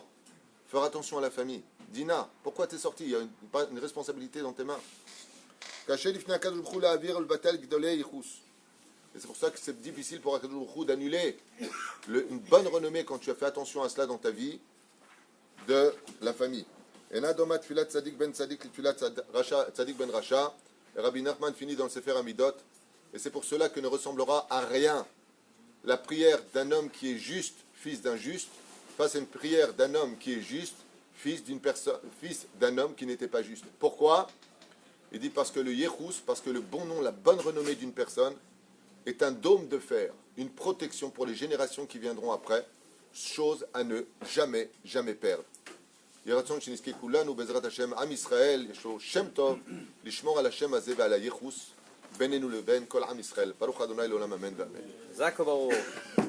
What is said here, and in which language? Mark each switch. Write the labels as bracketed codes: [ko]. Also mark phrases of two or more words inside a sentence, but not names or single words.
[fr] Faire attention à la famille. Dina, pourquoi tu es sorti? Il y a une responsabilité dans tes mains. Et c'est pour ça que c'est difficile pour [he] הקדוש ברוך הוא [fr] d'annuler une bonne renommée quand tu as fait attention à cela dans ta vie de la famille. [he] אינה דומה תפילת צדיק בן צדיק תפילת צדיק בן רשע. [fr] Rabbi Nachman finit dans le Sefer Amidot. Et c'est pour cela que ne ressemblera à rien la prière d'un homme qui est juste, fils d'un juste, face à une prière d'un homme qui est juste, fils d'un homme qui n'était pas juste. Pourquoi? Il dit parce que le Yechus, parce que le bon nom, la bonne renommée d'une personne est un dôme de fer, une protection pour les générations qui viendront après, chose à ne jamais, jamais perdre. [he] ירצון שנזכה כולנו בעזרת השם, עם ישראל, יש לו שם טוב, לשמור על השם הזה ועל הייחוס בינינו לבין כל עם ישראל. ברוך ה' לעולם אמן ואמן.